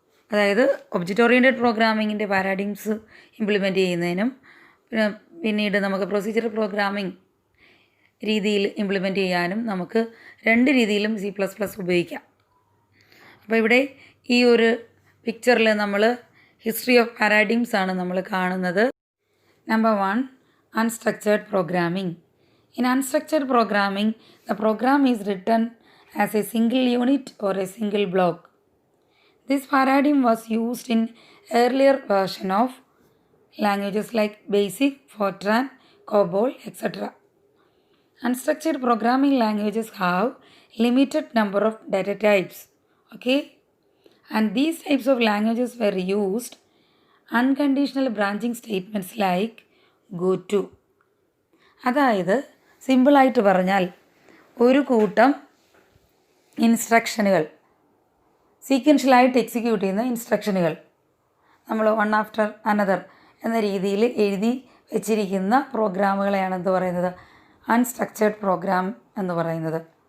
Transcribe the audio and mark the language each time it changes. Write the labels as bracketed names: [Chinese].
[Malayalam] അതായത് object oriented പ്രോഗ്രാമിങ്ങിൻ്റെ പാരാഡിംസ് implement ചെയ്യുന്നതിനും പിന്നീട് നമുക്ക് പ്രൊസീജിയർ പ്രോഗ്രാമിംഗ് രീതിയിൽ ഇംപ്ലിമെൻറ്റ് ചെയ്യാനും നമുക്ക് രണ്ട് രീതിയിലും C++ ഉപയോഗിക്കാം. അപ്പോൾ ഇവിടെ ഈ ഒരു പിക്ചറിൽ നമ്മൾ ഹിസ്റ്ററി ഓഫ് പാരാഡിംസ് ആണ് നമ്മൾ കാണുന്നത്. [English] Number 1, unstructured programming. In unstructured programming, the program is written as a single unit or a single block. This paradigm was used in earlier version of languages like BASIC, Fortran, COBOL, etc. Unstructured programming languages have limited number of data types. Okay? And these types of languages were used unconditional branching statements like goto. [Malayalam] അതായത് സിമ്പിളായിട്ട് പറഞ്ഞാൽ ഒരു കൂട്ടം ഇൻസ്ട്രക്ഷനുകൾ, സീക്വൻഷ്യലായിട്ട് execute ചെയ്യുന്ന ഇൻസ്ട്രക്ഷനുകൾ നമ്മൾ one after another എന്ന രീതിയിൽ എഴുതി വെച്ചിരിക്കുന്ന പ്രോഗ്രാമുകളെയാണ് എന്ത് പറയുന്നത്, അൺസ്ട്രക്ചേർഡ് പ്രോഗ്രാം എന്ന് പറയുന്നത്.